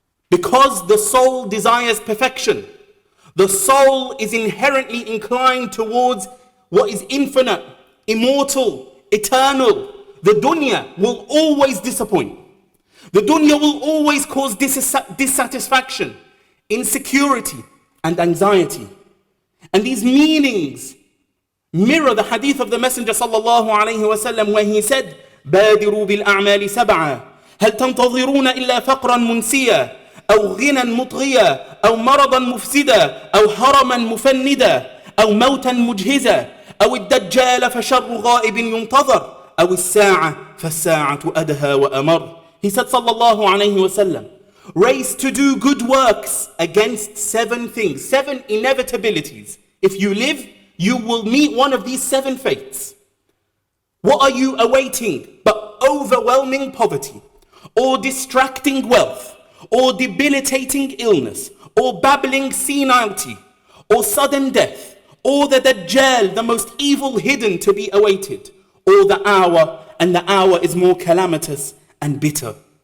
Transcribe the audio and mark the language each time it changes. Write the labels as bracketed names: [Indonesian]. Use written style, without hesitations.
[English] Because the soul desires perfection, the soul is inherently inclined towards what is infinite, immortal, eternal. The dunya will always disappoint. The dunya will always cause dissatisfaction, insecurity, and anxiety. And these meanings mirror the hadith of the Messenger sallallahu alayhi wasallam where he said, [Arabic] بادروا بالأعمال سبعة هل تنتظرون إلا فقرا منسيا أو غنى مطغيا أو مرضا مفسدا أو هرما مفندا أو موتا مجهزا أو الدجال فشر غائب ينتظر أو الساعة فالساعة أدهى وأمر. [English] He said sallallahu alayhi wasallam, race to do good works against 7 things, 7 inevitabilities. If you live, you will meet one of these 7 fates. What are you awaiting but overwhelming poverty, or distracting wealth, or debilitating illness, or babbling senility, or sudden death, or the Dajjal, the most evil hidden to be awaited, or the hour, and the hour is more calamitous and bitter.